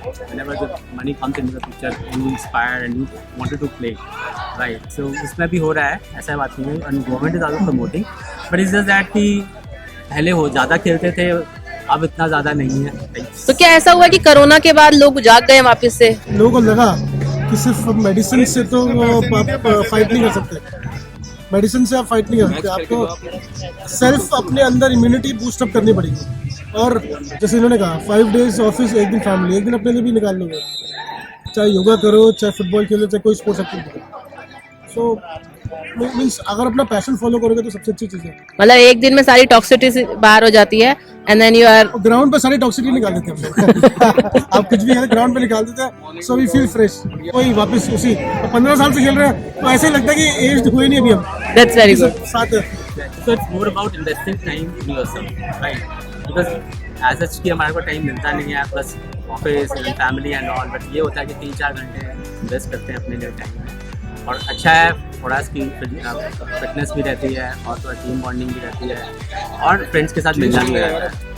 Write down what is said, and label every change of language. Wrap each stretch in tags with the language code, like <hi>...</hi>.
<en>Whenever the money comes into the picture, you inspire and you wanted to play, right?</en> <hi>So इसमें भी हो रहा है, ऐसा बात नहीं है,</hi> <en>and government is also promoting, but it's just that</en> <hi>कि पहले हो ज़्यादा खेलते थे, अब इतना ज़्यादा नहीं है. तो क्या ऐसा हुआ कि कोरोना के बाद लोग जाग गए वापस से? लोगों को लगा कि सिर्फ मेडिसिन से तो आप फाइट नहीं कर सकते, मेडिसिन से आप फाइट नहीं कर सकते, आपको सेल्फ अपने अंदर इम्यूनिटी बूस्टअप करनी पड़ेगी. और जैसे इन्होंने कहा 5 days ऑफिस, एक दिन फैमिली, एक दिन अपने लिए भी निकाल लोगे, चाहे योगा करो, चाहे फुटबॉल खेलो, चाहे कोई स्पोर्ट्स एक्टिविटी करो. सो मीन्स अगर अपना पैशन फॉलो करोगे तो सबसे अच्छी चीज़ है. मतलब एक दिन में सारी टॉक्सिसिटी बाहर हो जाती है,</hi> <en>and then you are</en> <hi>ground पे सारी टॉक्सिसिटी निकाल देते हैं. आप कुछ भी है ग्राउंड पे निकाल देते हैं,</hi> <en>So we feel fresh.</en> <hi>कोई वापस उसी 15 साल से खेल रहे हैं तो ऐसे ही लगता है कि एज हुई नहीं अभी हम.</hi> <en>That's very good.</en> <hi>साथ</hi> <en>So it's more about investing time in yourself, right? Because as such</en> <hi>कि हमारे को टाइम मिलता नहीं है, plus office and family and all, but ये होता है कि 3-4 घंटे इन्वेस्ट करते हैं अपने लिए टाइम में, और अच्छा है थोड़ा इसकी फिटनेस भी रहती है, और थोड़ा टीम बॉन्डिंग भी रहती है, और फ्रेंड्स के साथ मिलना भी रहता है.</hi>